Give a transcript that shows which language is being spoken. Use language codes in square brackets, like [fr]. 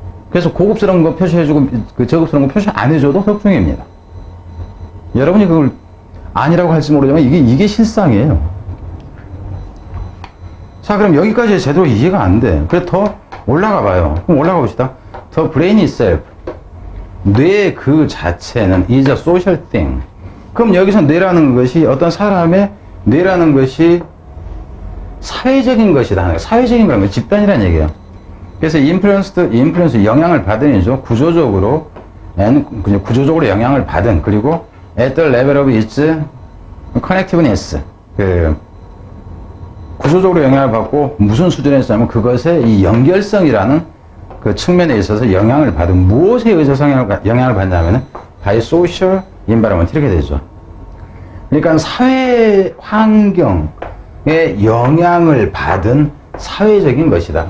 [ko] 그래서 고급스러운 거 표시해주고 저급스러운 거 표시 안 해줘도 혁중입니다. 여러분이 그걸 아니라고 할지 모르지만 이게 실상이에요. 자, 그럼 여기까지 제대로 이해가 안 돼. 그래 더 올라가 봐요. 그럼 올라가 봅시다. [en] The brain itself. [ko] 뇌 그 자체는 [en] is a social thing. [ko] 그럼 여기서 뇌라는 것이 어떤 사람의 뇌라는 것이 사회적인 것이다. 사회적인 거는 집단이라는 얘기예요. 그래서 influence 영향을 받은 이죠. 구조적으로 영향을 받은. 그리고 [en] at the level of its connectiveness. [ko] 구조적으로 영향을 받고 무슨 수준에 있냐면 그것의 이 연결성이라는 그 측면에 있어서 영향을 받은 무엇에 의해서 영향을 받냐면은 [en] by social environment [ko] 이렇게 되죠. 그러니까 사회 환경에 영향을 받은 사회적인 것이다.